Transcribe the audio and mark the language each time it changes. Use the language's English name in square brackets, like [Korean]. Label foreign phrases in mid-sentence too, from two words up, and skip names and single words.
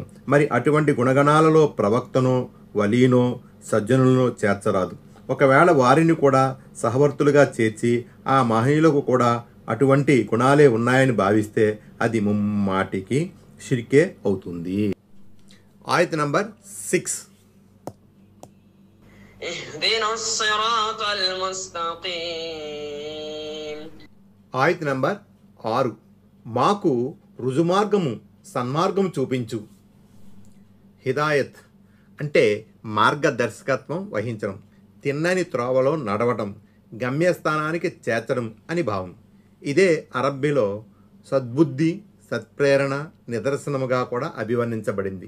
[Telugu] మరి అటువంటి గుణగణాలలో ప్రవక్తనో, వలీనో, సజ్జనులనో చేర్చరాదు. ఒకవేళ వారిని కూడా సహవర్తులుగా చేర్చి ఆ మహనీయులకు కూడా అటువంటి గుణాలే ఉన్నాయని భావిస్తే అది ముమ్మాటికి షిర్కే అవుతుంది. ఆయత్ నంబర్ 6. [Arabic] اهدنا الصراط المستقيم [Telugu] ఆయత్ నంబర్ 6. మాకు రుజుమార్గము సన్మార్గము చూపించు. హిదాయత్ అంటే మార్గదర్శకత్వం వహించడం, తిన్నని త్రోవలో నడవటం, గమ్యస్థానానికి చేర్చడం అని భావం. ఇదే అరబ్బీలో సద్బుద్ధి, సత్ప్రేరణ నిదర్శనముగా కూడా అభివర్ణించబడింది.